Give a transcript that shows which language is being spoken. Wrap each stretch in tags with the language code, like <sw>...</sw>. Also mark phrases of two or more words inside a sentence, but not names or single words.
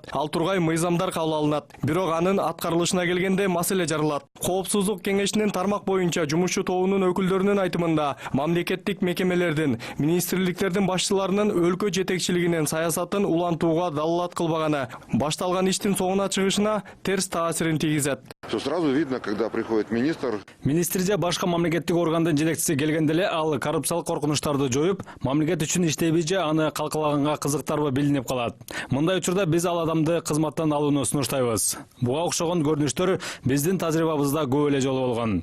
<ky>Ал тургай мыйзамдар кабыл алынат. Бирок анын аткарылышына келгенде маселе жарылат. Коопсуздук кеңешинин тармак боюнча жумушчу тобунун өкүлдөрүнүн айтымында мамлекеттик мекемелердин, министрликтердин башчыларынын өлкө жетекчилигинин саясатын улантууга далалат кылбаганы башталган иштин соңуна чыгышына терс таасирин тийгизет.</ky> <ru>Все сразу видно, когда приходит министр.</ru> <ky>Министр же башка мамлекеттик органдын жетекчиси келгенде эле ал коррупциялык коркунучтарды жоюп, мамлекет үчүн иштейби же аны калкалаганга кызыктарбы билинип калат. Мындай учурда биз ал адамды кызматтан алууну сунуштайбыз. Буга окшогон көрүнүштөр биздин тажрыйбабызда көп эле жолу болгон.</ky>